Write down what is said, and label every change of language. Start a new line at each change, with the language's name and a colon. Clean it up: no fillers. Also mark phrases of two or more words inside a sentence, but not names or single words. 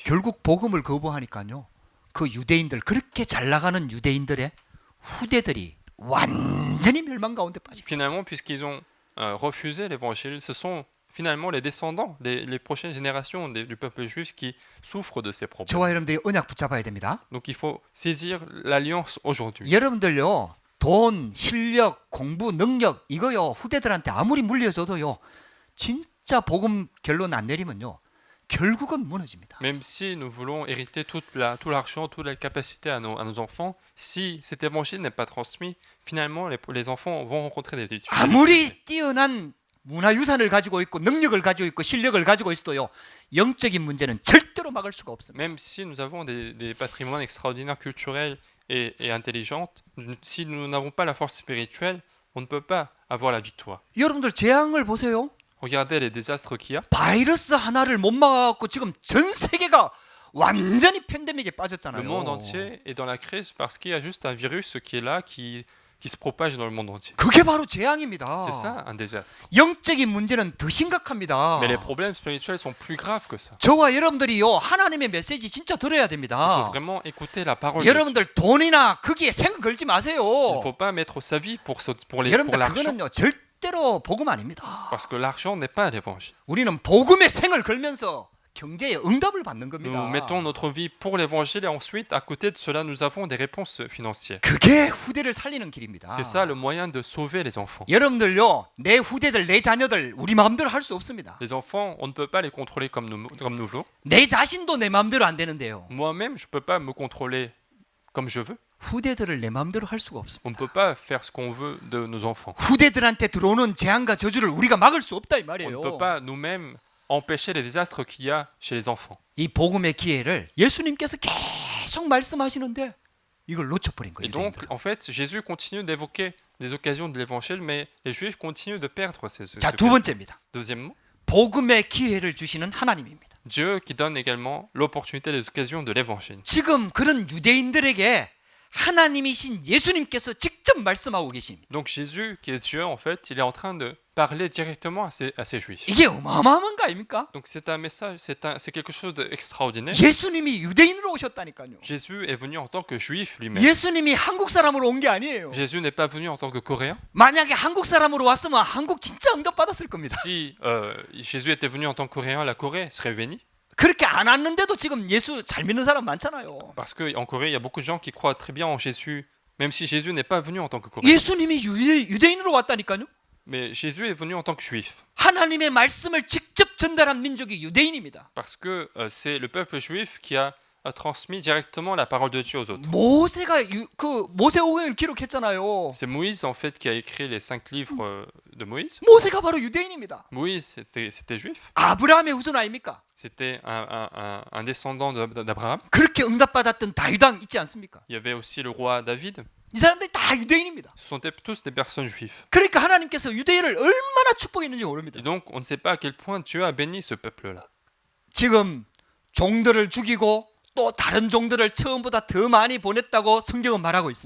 Korean: 결국 복음을 거부하니까요, 그 유대인들, 그렇게 잘 나가는 유대인들의 후대들이 완전히 멸망 가운데 빠집니다.
French: Finalement, puisqu'ils ont refusé l'évangile, ce sont finalement les descendants, les prochaines générations du peuple juif qui souffrent de ces problèmes.
Korean: 저와 여러분들이 언약 붙잡아야 됩니다.
French: Donc il faut saisir l'alliance aujourd'hui.
Korean: 여러분들요, 돈, 실력, 공부, 능력 이거요 후대들한테 아무리 물려줘도요, 진짜 복음 결론 안 내리면요, 결국은 무너집니다.
French: Même si nous voulons hériter tout l'argent, toute la capacité à nos enfants, si cet évangile n'est pas transmis, finalement les enfants vont rencontrer des difficultés.
Korean: 아무리 뛰어난 문화유산을 가지고 있고 능력을 가지고 있고 실력을 가지고 있어도요, 영적인 문제는 절대로 막을 수가 없습니다.
French: Même si nous avons des patrimoines extraordinaires culturels et intelligents, si nous n'avons pas la force spirituelle, on ne peut pas avoir la victoire.
Korean: 여러분들 재앙을 보세요.
French: Regardez les désastres qu'il y a.
Korean: 바이러스 하나를 못 막아갖고 지금 전 세계가 완전히 팬데믹에
French: Le
Korean: 빠졌잖아요.
French: monde entier est dans la crise parce qu'il y a juste un virus qui est là, qui se propage dans le monde entier.
Korean: 그게 바로 재앙입니다.
French: C'est ça, un désastre.
Korean: 영적인 문제는 더 심각합니다.
French: Mais les problèmes spirituels sont plus graves que ça.
Korean: 저와 여러분들이요, 하나님의 메시지 진짜 들어야
French: Il faut
Korean: 됩니다.
French: vraiment écouter la parole de Dieu.
Korean: 여러분들 돈이나 거기에 생각 걸지
French: Il
Korean: 마세요.
French: ne faut pas mettre sa vie pour
Korean: 여러분들
French: l'argent,
Korean: 그거는요 절대로 복음 아닙니다.
French: parce que l'argent n'est pas l'évangile.
Korean: 우리는 복음의 생을 걸면서 경제에 응답을 받는 겁니다.
French: Nous mettons notre vie pour l'évangile et ensuite, à côté de cela, nous avons des réponses financières.
Korean: 그게 후대를 살리는 길입니다.
French: C'est ça le moyen de sauver les enfants.
Korean: 여러분들요, 내 후대들, 내 자녀들 우리 마음대로 할 수 없습니다.
French: Les enfants, on ne peut pas les contrôler comme nous voulons.
Korean: 내 자신도 내 마음대로 안 되는데요.
French: Moi-même, je ne peux pas me contrôler comme je veux.
Korean: 후대들을 내 마음대로 할 수가
French: On
Korean: 없습니다.
French: ne peut pas faire ce qu'on veut de nos enfants.
Korean: 후대들한테 들어오는 재앙과 저주를 우리가 막을 수 없다 이
French: On ne
Korean: 말이에요.
French: peut pas nous-mêmes empêcher les désastres qu'il y a chez les enfants.
Korean: 이 복음의 기회를 예수님께서 계속 말씀하시는데 이걸 놓쳐버린
French: Et
Korean: 거예요.
French: donc,
Korean: 유대인들은.
French: en fait, Jésus continue d'évoquer des occasions de l'évangile, mais les Juifs continuent de perdre ces
Korean: 자, 두
French: occasions.
Korean: 번째입니다.
French: Deuxièmement,
Korean: 복음의 기회를 주시는 하나님입니다.
French: Dieu qui donne également l'opportunité des occasions de l'évangile.
Korean: 지금 그런 유대인들에게 하나님이신 예수님께서 직접 말씀하고 계십니다.
French: Donc Jésus, qui est Dieu, en fait, il est en train de parler directement à ces Juifs.
Korean: 이게 어마어마한 거 아닙니까?
French: Donc c'est un message, c'est quelque chose d'extraordinaire.
Korean: 예수님이 유대인으로 오셨다니까요.
French: Jésus est venu en tant que Juif lui-même.
Korean: 예수님이 한국 사람으로 온 게 아니에요.
French: Jésus n'est pas venu en tant que Coréen.
Korean: 만약에 한국 사람으로 왔으면 한국 진짜 응답 받았을 겁니다.
French: Si Jésus était venu en tant que Coréen, la Corée serait bénie.
Korean: 그렇게 안 왔는데도 지금 예수 잘 믿는 사람 많잖아요.
French: Parce qu'en Corée, il y a beaucoup de gens qui croient très bien en Jésus, même si Jésus n'est pas venu en tant que Coréen.
Korean: 예수님이 유대인으로 왔다니까요.
French: Mais Jésus est venu en tant que Juif.
Korean: 하나님의 말씀을 직접 전달한 민족이 유대인입니다.
French: Parce que c'est le peuple juif qui a transmis directement la parole de Dieu aux autres.
Korean: 모세가 그 모세오경을 기록했잖아요.
French: C'est Moïse en fait qui a écrit les 5 livres de Moïse.
Korean: 모세가 바로 유대인입니다.
French: Moïse c'était juif.
Korean: 아브라함의 후손 아닙니까?
French: C'était un descendant d'Abraham.
Korean: 그렇게 응답받았던 다윗 왕 있지 않습니까?
French: Il y avait aussi le roi David.
Korean: 이 사람들이 다 유대인입니다.
French: Ce sont tous des personnes juives.
Korean: 그러니까 하나님께서 유대인을 얼마나 축복했는지 모릅니다.
French: Et donc on ne sait pas à quel point Dieu a béni ce peuple-là.
Korean: 지금 종들을 죽이고 또 다른 종들을 처음보다 더 많이 보냈다고 성경은 말하고 있습니다.